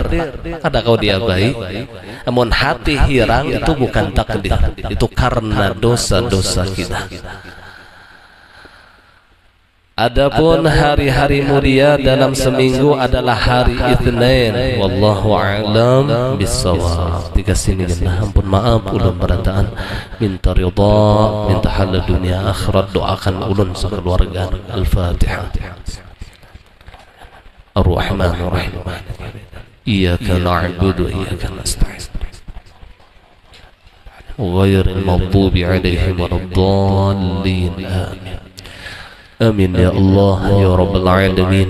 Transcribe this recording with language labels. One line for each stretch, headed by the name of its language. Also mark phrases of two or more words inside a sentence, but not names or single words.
Banjar: Ada kau diabai? Amun hati hirang itu bukan takdir, itu karena dosa-dosa kita.
Indonesian: Adapun hari-hari mulia dalam seminggu adalah hari Itsnain.
Arabic: والله أعلم بالصواب.
Banjar: Dikasih genah ampun maaf ulun berataan, minta ridha, minta halal dunia akhirat, doakan ulun sekeluarga.
Arabic: Al-Fatihah. الرحمن الرحيم. إياك نعبد وإياك نستعين. غير المغضوب عليهم ولا الضالين. Amin. آمين يا الله يا رب العالمين.